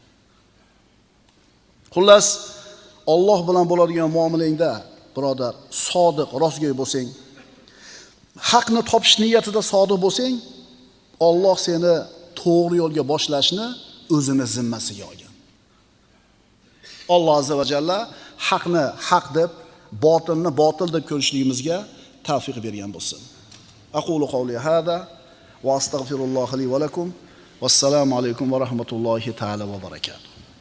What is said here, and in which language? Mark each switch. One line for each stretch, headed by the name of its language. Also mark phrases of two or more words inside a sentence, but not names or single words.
Uzbek: Xullas, Alloh bilan bo'ladigan muomalangda birodar, sodiq, rostgo'y bo'lsang, haqni topish niyatida sodiq bo'lsang, Alloh seni to'g'ri yo'lga boshlashni o'zini zimmasiga olgan. Alloh
Arabic: عز وجل
Uzbek: haqni haq deb, botilni botil deb ko'rishligimizga tavfiq bergan bo'lsin.
Arabic: أقول قولي هذا وأستغفر الله لي ولكم. والسلام عليكم ورحمة الله تعالى وبركاته.